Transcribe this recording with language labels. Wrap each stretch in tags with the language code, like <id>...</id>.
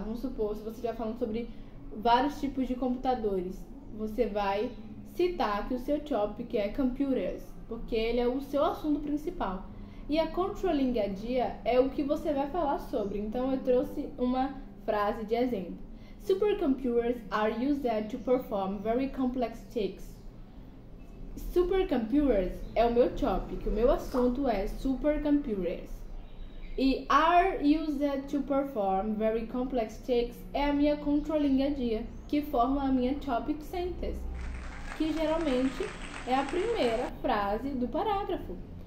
<pt>Vamos supor, se você estiver falando sobre vários tipos de computadores, você vai citar que o seu topic é computers, porque ele é o seu assunto principal. E a Controlling Idea é o que você vai falar sobre. Então eu trouxe uma frase de exemplo.</pt> <en>Supercomputers are used to perform very complex tasks.</en> <pt>Supercomputers é o meu topic, o meu assunto é supercomputers. E</pt> <en>are used to perform very complex tasks</en> <pt>é a minha Controlling Idea, que forma a minha Topic Sentence, que geralmente é a primeira frase do parágrafo.</pt>